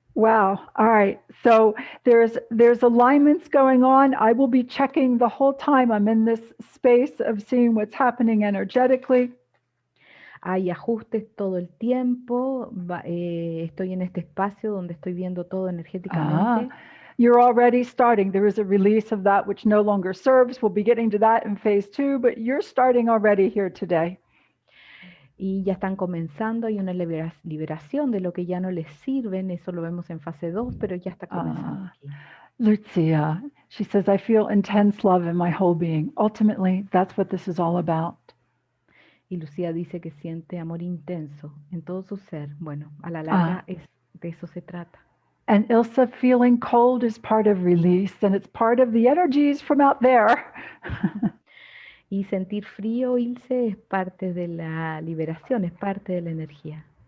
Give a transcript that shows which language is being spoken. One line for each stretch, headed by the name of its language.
English: Wow. All right. So there's alignments going on. I will be checking the whole time I'm in this space of seeing what's happening energetically.
Spanish: Hay ajustes todo el tiempo. Estoy en este espacio donde estoy viendo todo energéticamente.
English: You're already starting. There is a release of that which no longer serves. We'll be getting to that in phase 2, but you're starting already here today.
Spanish: Y ya están comenzando, hay una liberación de lo que ya no les sirven, eso lo vemos en fase 2, pero ya está comenzando aquí.
English: Lucia, she says, I feel intense love in my whole being. Ultimately, that's what this is all about.
Spanish: Y Lucía dice que siente amor intenso en todo su ser. Bueno, a la larga de eso se trata.
English: And Ilse, feeling cold is part of release, and it's part of the energies from out there.
Spanish: Y sentir frío, Ilse, es parte de la liberación, es parte de la energía.